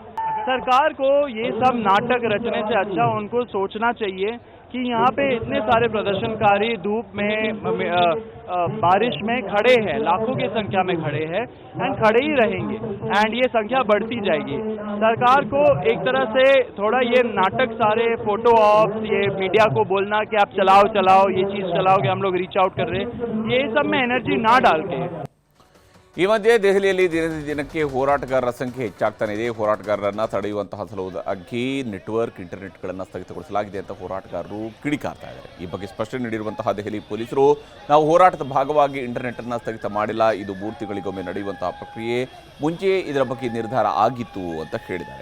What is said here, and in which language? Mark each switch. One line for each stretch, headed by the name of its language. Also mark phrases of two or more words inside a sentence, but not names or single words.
Hindi: सरकार को ये सब नाटक रचने से अच्छा उनको सोचना चाहिए कि यहाँ पे इतने सारे प्रदर्शनकारी धूप में बारिश में खड़े हैं, लाखों की संख्या में खड़े हैं, एंड खड़े ही रहेंगे, एंड ये संख्या बढ़ती जाएगी। सरकार को एक तरह से थोड़ा ये नाटक, सारे
English: photo ops,
Hindi: ये मीडिया को बोलना कि आप चलाओ ये चीज़ चलाओ कि हम लोग
English: reach out
Hindi: कर रहे हैं, ये सब में एनर्जी ना डाल के
Kannada: ಈ ಮಧ್ಯೆ ದೆಹಲಿಯಲ್ಲಿ ದಿನದಿಂದ ದಿನಕ್ಕೆ ಹೋರಾಟಗಾರರ ಸಂಖ್ಯೆ ಹೆಚ್ಚಾಗ್ತಾನೆ ಇದೆ. ಹೋರಾಟಗಾರರನ್ನು ತಡೆಯುವಂತಹ ಸಲುವಾಗಿ ನೆಟ್ವರ್ಕ್ ಇಂಟರ್ನೆಟ್ಗಳನ್ನು ಸ್ಥಗಿತಗೊಳಿಸಲಾಗಿದೆ ಅಂತ ಹೋರಾಟಗಾರರು ಕಿಡಿಕಾರ್ತಾ ಇದ್ದಾರೆ. ಈ ಬಗ್ಗೆ ಸ್ಪಷ್ಟನೆ ನೀಡಿರುವಂತಹ ದೆಹಲಿ ಪೊಲೀಸರು, ನಾವು ಹೋರಾಟದ ಭಾಗವಾಗಿ ಇಂಟರ್ನೆಟ್ಟನ್ನು ಸ್ಥಗಿತ ಮಾಡಿಲ್ಲ, ಇದು 3 ತಿಂಗಳಿಗೊಮ್ಮೆ ನಡೆಯುವಂತಹ ಪ್ರಕ್ರಿಯೆ, ಮುಂಚೆ ಇದರ ಬಗ್ಗೆ ನಿರ್ಧಾರ ಆಗಿತ್ತು ಅಂತ ಹೇಳಿದ್ದಾರೆ.